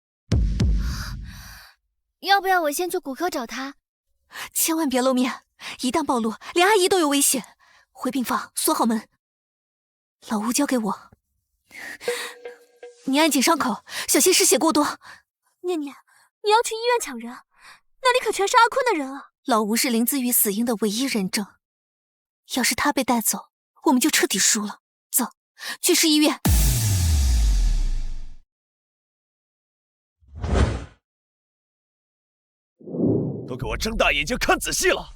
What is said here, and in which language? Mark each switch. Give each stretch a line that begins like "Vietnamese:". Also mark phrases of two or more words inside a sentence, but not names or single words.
Chinese: 要不要我先去骨科找他？千萬別露面，一旦暴露，連阿姨都有危險。回病房，鎖好門。老吳交給我，你按緊傷口，小心失血過多。念念，你要去醫院搶人，那裡可全是阿坤的人啊！老吳是林子宇死因的唯一人證，要是他被帶走，我們就徹底輸了。走，去市醫院。都給我睜大眼睛看仔細了！